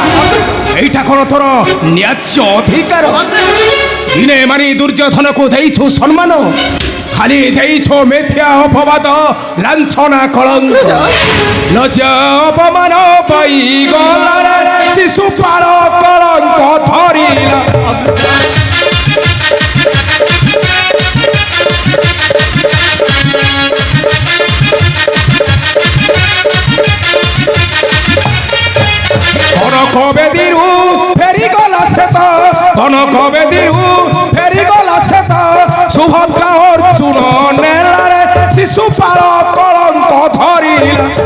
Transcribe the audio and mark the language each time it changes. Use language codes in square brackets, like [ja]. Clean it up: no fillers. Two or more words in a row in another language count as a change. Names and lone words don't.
[or] ଏଇଟା କ'ଣ ତୋର ନ୍ୟାଯ୍ୟ ଅଧିକାର? ଦିନେ ମାନି ଦୁର୍ଯୋଧନକୁ ଦେଇଛୁ ସମ୍ମାନ, ଖାଲି ଦେଇଛୁ ମିଥ୍ୟା ଅପବାଦ, ଲାଞ୍ଛନା କଳଙ୍କ। ଲଜ୍ଜା ଅପମାନ ପାଇଗଲା ଶିଶୁପାଳ କଳଙ୍କ ଧରିଲା। କନକ ବେଦିରୁ ଫେରିଗଲା ସେତ, କନକ ବେଦିରୁ ଫେରିଗଲା ସେତ, ସୁଭଦ୍ରା ଅର୍ଜୁନ ନେଲାରେ ଶିଶୁପାଳ କଳଙ୍କ ଧରିଲା।